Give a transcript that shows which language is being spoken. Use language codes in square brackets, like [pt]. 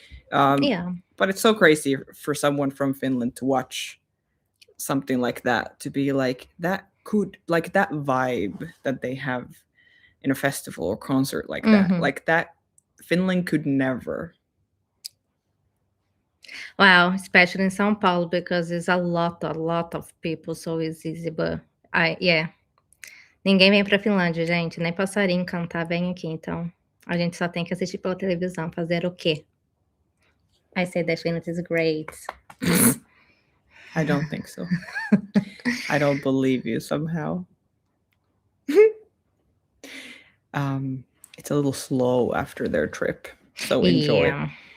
[en] But it's so crazy for someone from Finland to watch something like that, to be like, that vibe that they have in a festival or concert like that. Like that, Finland could never. Wow, especially in São Paulo, because there's a lot of people, so it's easy, but [pt] ninguém vem pra Finlândia, gente, nem passarinho cantar vem aqui, então a gente só tem que assistir pela televisão, fazer o quê? [en] I say that Finland is great. I don't think so. I don't believe you somehow. It's a little slow after their trip, so enjoy.